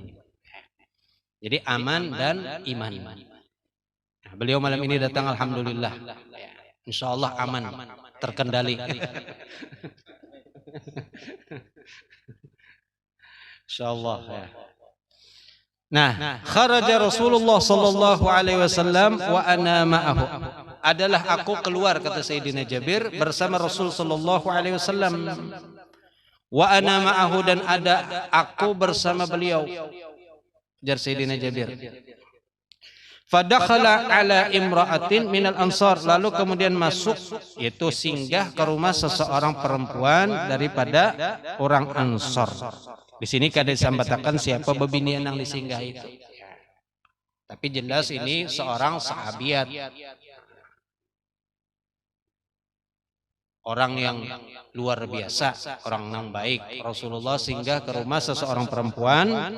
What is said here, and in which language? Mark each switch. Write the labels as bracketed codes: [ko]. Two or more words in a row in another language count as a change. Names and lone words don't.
[id] Jadi aman dan iman. Beliau malam ini datang, alhamdulillah. Insya Allah aman, terkendali. Insya Allah. Nah, [ar] خرج رسول الله صلى الله عليه وسلم وأنا معه. [id] Adalah aku keluar, kata Sayyidina Jabir, bersama Rasul [ar] صلى الله عليه وسلم. وأنا معه, [id] dan ada aku bersama beliau. [ar] Jar Sayyidina Jabir. فدخل على امرأة من الأنصار, [id] lalu kemudian masuk, yaitu singgah ke rumah seseorang perempuan daripada orang Ansar. [bjn] Di sini kada disambatakan siapa bebinian yang disinggah itu. [id] Tapi jelas ini seorang sahabiat. Orang yang luar biasa, orang yang baik. Rasulullah singgah ke rumah seseorang perempuan.